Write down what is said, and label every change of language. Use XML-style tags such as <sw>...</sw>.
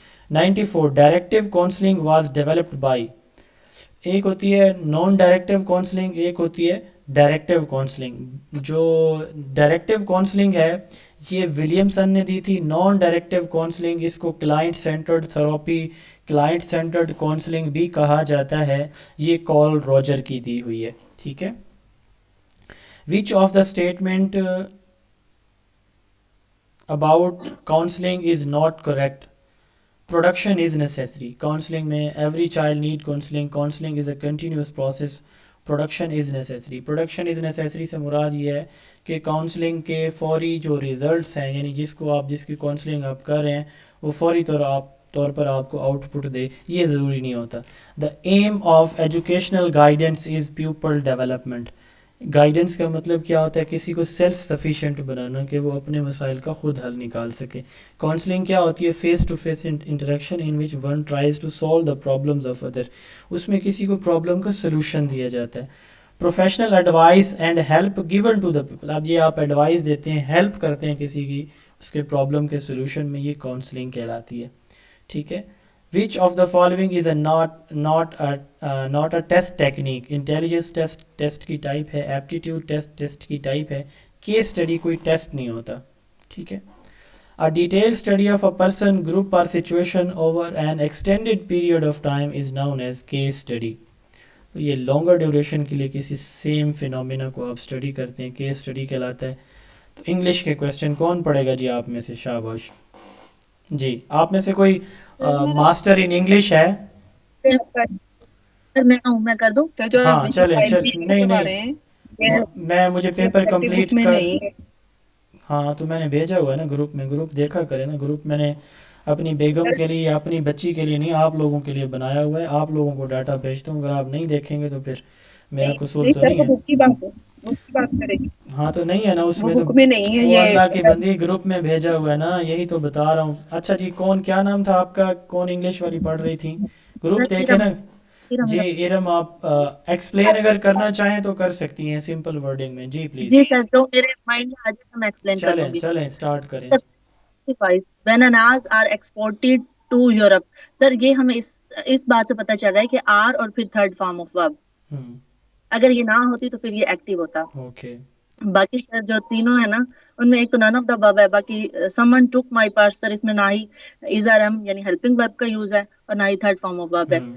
<ur>94</ur> <en>Directive counselling was developed by.</en> <ur>ایک ہوتی ہے نان ڈائریکٹیو کاؤنسلنگ, ایک ہوتی ہے ڈائریکٹیو کاؤنسلنگ. جو ڈائریکٹیو کاؤنسلنگ ہے یہ ولیمسن نے دی تھی. نان ڈائریکٹیو کاؤنسلنگ اس کو client centred therapy, client centred counselling بھی کہا جاتا ہے, یہ کارل روجر کی دی ہوئی ہے, ٹھیک ہے.</ur> <en>Which of the statement about counselling is not correct. Production is necessary. Counselling میں every child need counselling, counselling is a continuous process, production is necessary. Production is necessary</en> <ur>سے مراد یہ ہے کہ کاؤنسلنگ کے فوری جو ریزلٹس ہیں, یعنی جس کی کاؤنسلنگ آپ کر رہے ہیں وہ فوری طور پر آپ کو آؤٹ پٹ دے، یہ ضروری نہیں ہوتا.</ur> <en>The aim of educational guidance is people development.</en> <ur>Guidance کا مطلب کیا ہوتا ہے؟ کسی کو سیلف سفیشینٹ بنانا کہ وہ اپنے مسائل کا خود حل نکال سکے. کاؤنسلنگ کیا ہوتی ہے؟</ur> <en>Face to face interaction in which one tries to solve the problems of other.</en> <ur>اس میں کسی کو پرابلم کا سلوشن دیا جاتا ہے.</ur> <en>Professional advice and help given to the people.</en> <ur>اب یہ آپ ایڈوائس دیتے ہیں، ہیلپ کرتے ہیں کسی کی اس کے پرابلم کے سلوشن میں، یہ کاؤنسلنگ کہلاتی ہے. ٹھیک ہے.</ur> <en>Which of the following is a not a test technique.</en> <ur>Intelligence test کی ٹائپ ہے، ایپٹیٹیوڈ ٹیسٹ کی ٹائپ ہے. کیس اسٹڈی کوئی ٹیسٹ نہیں ہوتا. ٹھیک ہے.</ur> <en>A detailed study of a person, group or situation over an extended period of time is known as case study.</en> <ur>تو یہ لانگر ڈیوریشن کے لیے کسی سیم فینومینا کو آپ اسٹڈی کرتے ہیں، کیس اسٹڈی کہلاتا ہے. تو انگلش کے کویسچن کون پڑھے گا جی آپ میں سے؟ شاباش جی. آپ میں سے کوئی ماسٹر ان انگلش ہے؟ میں کر دوں. ہاں چلیں نہیں میں مجھے پیپر کمپلیٹ کر، ہاں تو میں نے بھیجا ہوا ہے نا گروپ میں، گروپ دیکھا کرے نا. گروپ میں نے اپنی بیگم کے لیے، اپنی بچی کے لیے نہیں، آپ لوگوں کے لیے بنایا ہوا ہے. آپ لوگوں کو ڈاٹا بھیجتا ہوں، اگر آپ نہیں دیکھیں گے تو پھر میرا قصور تو نہیں ہے. ہاں تو نہیں ہے نا اس میں، تو وہ اللہ کی بندی گروپ میں بھیجا ہوا ہے نا، یہی تو بتا رہا ہوں. اچھا جی، کون کیا نام تھا آپ کا؟ کون انگلش والی پڑھ رہی تھی؟ گروپ دیکھے نا جی. ارم آپ ایکسپلین اگر کرنا چاہیں تو کر سکتی ہیں سمپل ورڈنگ میں. جی پلیز. جی سر، جو میرے مائنڈ میں آ جائے تو میں ایکسپلین کر دوں گی. چلیں اسٹارٹ کریں.</ur> <en>When anars are exported to Europe.</en> <ur>سر یہ ہمیں اس بات سے پتہ چل رہا ہے کہ آر اور پھر تھرڈ فارم آف ورب، اگر یہ نہ ہوتی تو پھر یہ ایکٹیو ہوتا. اوکے. باقی سر جو تینوں ہے نا، ان میں ایک تو نن آف دا ورب ہے، باقی</ur> <en>someone took my purse.</en> <ur>سر اس میں نہ ہی از آر ایم یعنی ہیلپنگ ورب کا یوز ہے اور نہ ہی تھرڈ فارم آف ورب ہے.</ur>